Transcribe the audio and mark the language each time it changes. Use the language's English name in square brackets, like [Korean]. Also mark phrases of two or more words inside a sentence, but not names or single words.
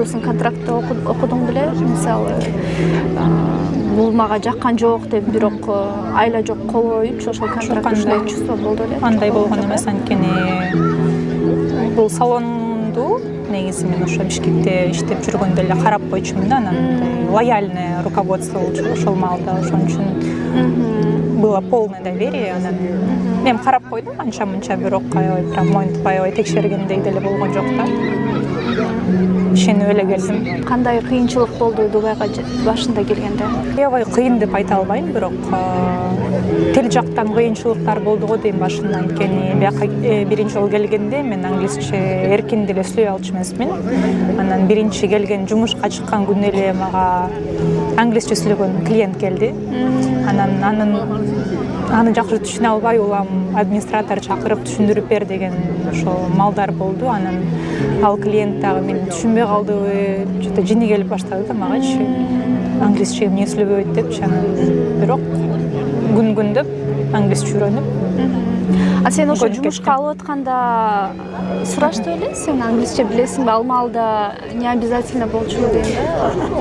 [Kyrgyz] Сен контрактты окудуң беле? Мисалы, бул мага жаккан жок деп, бирок айла жок кол коюпчу ошол контракт ушундай чувство болду эле. Андай болгон эмес, анткени бул салондун болду. Негизи мен ошо Бишкекте иштеп жүргөндө эле карап койчумун да, анан [Russian] лояльное руководство [Kyrgyz] болчу ошол маалда, ошон үчүн [Russian] было полное доверие. [Kyrgyz] Анан мен карап койдум анча-мынча, бирок аябай прям моинтип аябай текшергендей деле болгон жок да. Ишенип эле келдим. Кандай кыйынчылык болду Дубайга башында келгенде? Аябай кыйын деп айта албайм, бирок тил жактан кыйынчылыктар болду го дейм башында. Анткени бияка биринчи жолу келгенде мен англисче эркин деле сүйлөй алчу эмесмин. Анан биринчи келген жумушка чыккан күнү эле мага англисче сүйлөгөн клиент келди. Анан аны жакшы түшүнө албай улам администратор чакырып түшүндүрүп бер деген ошо малдар болду. Анан ал клиент дагы мени түшүнбөй калдыбы, что-то жини келип баштады да магачы. Англисче эмне сүйлөбөйт депчи. Бирок күн-күндөп англисче үйрөнүп. А сен ошо жумушка алып атканда сурашты беле? Сен англисче билесиңби? Ал маалда [Russian] не обязательно [Kyrgyz] болчу дейм да?